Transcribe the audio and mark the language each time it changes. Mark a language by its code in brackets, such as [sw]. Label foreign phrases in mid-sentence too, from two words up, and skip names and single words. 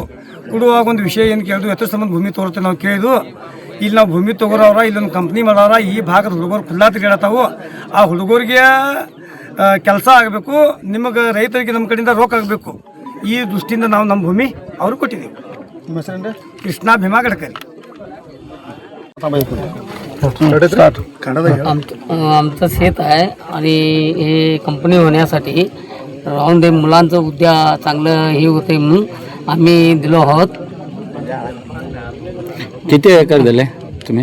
[kn] ಕೊಡುವಾಗ ಒಂದು ವಿಷಯ ಏನು ಕೇಳಿದ್ವು, ಎಷ್ಟೋ ಸಂಬಂಧ ಭೂಮಿ ತೋರುತ್ತೆ ನಾವು ಕೇಳಿದ್ವು. ಇಲ್ಲಿ ನಾವು ಭೂಮಿ ತೊಗೊಳವ್ರ, ಇಲ್ಲೊಂದು ಕಂಪ್ನಿ ಮಾಡೋರ, ಈ ಭಾಗದ ಹುಡುಗರು ಖುಲ್ಲಾ ತಿರುಗಾಡತ್ತಾವು. ಆ ಹುಡುಗರಿಗೆ ಕೆಲಸ ಆಗಬೇಕು, ನಿಮಗೆ ರೈತರಿಗೆ ನಮ್ಮ ಕಡೆಯಿಂದ ರೊಕ್ಕ ಆಗಬೇಕು. ಈ ದೃಷ್ಟಿಯಿಂದ ನಾವು ನಮ್ಮ ಭೂಮಿ ಅವ್ರಿಗೆ ಕೊಟ್ಟಿದ್ದೀವಿ. ನಿಮ್ಮ ಹೆಸರೇನು? ಕೃಷ್ಣ ಭೀಮಾ ಗಡ್ಕರಿ. [mr] आमचं शेत आहे आणि हे कंपनी होण्यासाठी राहून दे मुलांचं उद्या चांगलं हे होते म्हणून आम्ही दिलो आहोत. किती एकर दिले तुम्ही?